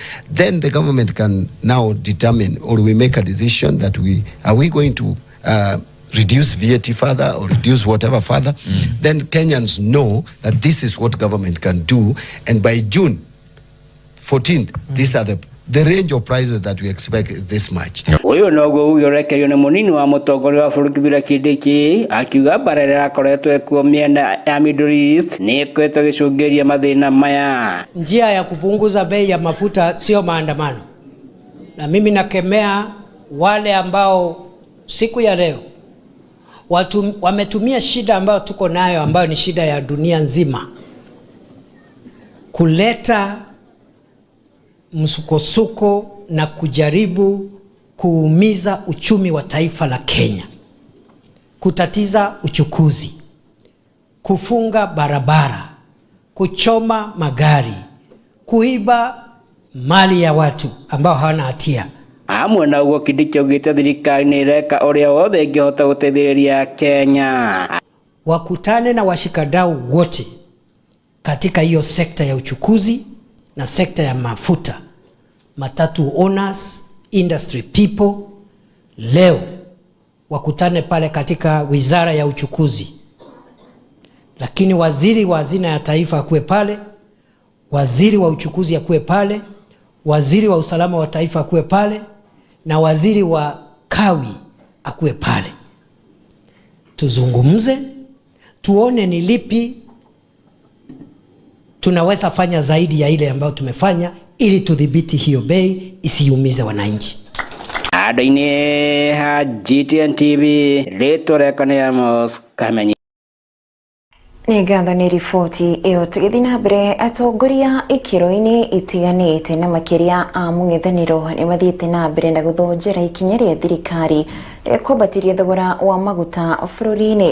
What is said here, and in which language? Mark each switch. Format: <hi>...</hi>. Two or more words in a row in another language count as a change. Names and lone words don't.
<en>Then the government can now determine, or we make a decision that are we going to reduce VAT further or reduce whatever further. Then Kenyans know that this is what government can do, and by June 14th, these are the range of prices that we expect is this much.</en> <ki>Uyu noguo ugerekerio ni munini wa mutongoria wa bũrũri Kithure Kindiki akiuga barera akoretwe kuo miena ya Middle East ni kwetwo gicungiria mathina maya.</ki> <sw>Njia ya kupunguza bei ya mafuta sio maandamano, na mimi nakemea wale ambao siku ya leo wametumia shida ambayo tuko nayo, ambayo ni shida ya dunia nzima, kuleta msukosuko na kujaribu kuumiza uchumi wa taifa la Kenya, kutatiza uchukuzi, kufunga barabara, kuchoma magari, kuiba mali ya watu ambao hawana hatia.</sw> <ki>Amwe na ugo Kindiki augite thirikari ni ireka uria wothe ingihota guteithĩrĩria Kenya.</ki> <sw>Wakutane na washikadau wote katika hiyo sekta ya uchukuzi na sekta ya mafuta, matatu owners,</sw> <en>industry people.</en> <sw>Leo wakutane pale katika wizara ya uchukuzi, lakini waziri wa hazina ya taifa akuwe pale, waziri wa uchukuzi akuwe pale, waziri wa usalama wa taifa akuwe pale, na waziri wa kawi akuwe pale. Tuzungumze, tuone ni lipi tunaweza fanya zaidi ya ile ambayo tumefanya ili tudhibiti hiyo bei isiumize wananchi.</sw> <ki>Adaine ha GTN TV letoreka Amos Kamenyi. Nĩngatho nĩ riboti ĩyo tũgĩthiĩ na mbere. Atongoria ikĩro-inĩ itiganĩte na makĩria a mũng'ethanĩro nĩ mathiĩte na mbere na gũthonjera ikinya rĩa thirikari rĩa kwambatiria thogora wa maguta bũrũri-inĩ.</ki>